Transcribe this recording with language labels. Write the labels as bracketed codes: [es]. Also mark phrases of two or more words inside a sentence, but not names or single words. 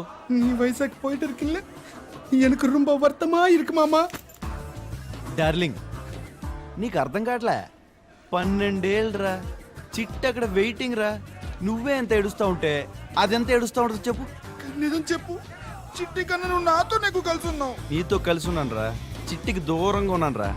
[ta] நீ வயசாக்கு போயிட்டு இருக்குல்ல எனக்கு ரொம்ப வருத்தமா இருக்கு மாமா. [te] డార్లింగ్ నీకు అర్థం కావట్లే, 12 ఏళ్ళరా, చిట్టు అక్కడ వెయిటింగ్ రా. నువ్వే ఎంత ఏడుస్తా ఉంటే అదెంత ఏడుస్తా ఉంటుంది చెప్పు. నిజం చెప్పు, చిట్టి కన్నా నువ్వు నాతో నాకు కలిసి ఉన్నావు. నీతో కలిసి ఉన్నాను రా, చిట్టికి దూరంగా ఉన్నాను రా.